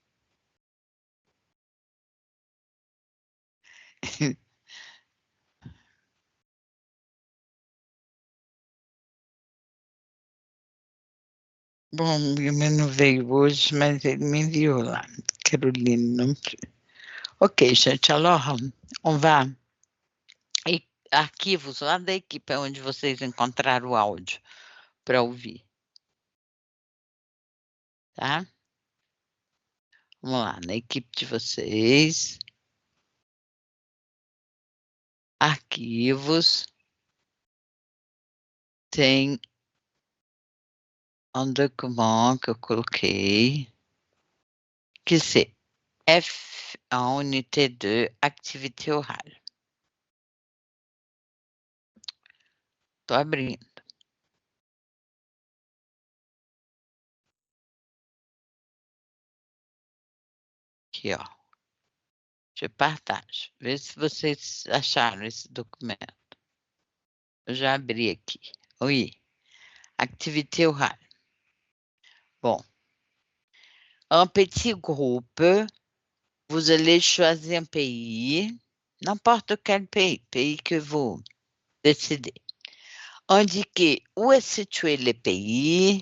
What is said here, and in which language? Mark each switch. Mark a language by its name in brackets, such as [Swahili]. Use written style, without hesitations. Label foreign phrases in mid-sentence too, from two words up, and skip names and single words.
[Portuguese] Bom, o meu não veio hoje, mas ele me enviou lá. Caroline, não sei. Ok, gente, [French] alors, on va. [Portuguese] Arquivos lá da equipe, onde vocês encontraram o áudio para ouvir. Tá? Vamos lá, na equipe de vocês. Arquivos. Tem um documento que eu coloquei. [French] Que c'est F en unité 2, activité orale. [Portuguese] Estou abrindo. Aqui, ó. [French] Je partage. [Portuguese] Vê se vocês acharam esse documento. Eu já abri aqui. [French] Oui. Activité orale. Bon. Un petit groupe. Vous allez choisir un pays. N'importe quel pays. Pays que vous décidez. Indiquez où est situé le pays.